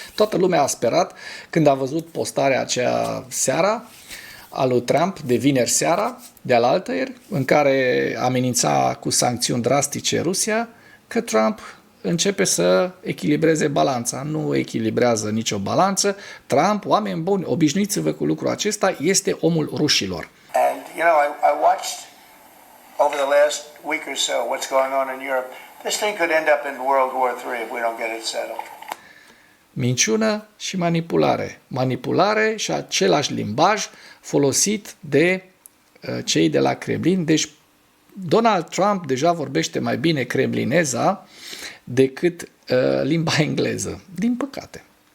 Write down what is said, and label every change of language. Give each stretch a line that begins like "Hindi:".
Romanian: Toată lumea a sperat când a văzut postarea aceea seara a lui Trump de vineri seara, de alaltăieri, în care amenința cu sancțiuni drastice Rusia, că Trump începe să echilibreze balanța. Nu echilibrează nicio balanță. Trump, oameni buni, obișnuiți-vă cu lucrul acesta, este omul rușilor.
English: And, you know, I watched over the last week or so what's going on in Europe. This thing could end up in World War III if we don't get it settled.
Romanian: Minciună și manipulare. Manipulare și același limbaj folosit de cei de la Kremlin. Deci Donald Trump deja vorbește mai bine kremlineza decât limba engleză. Din păcate.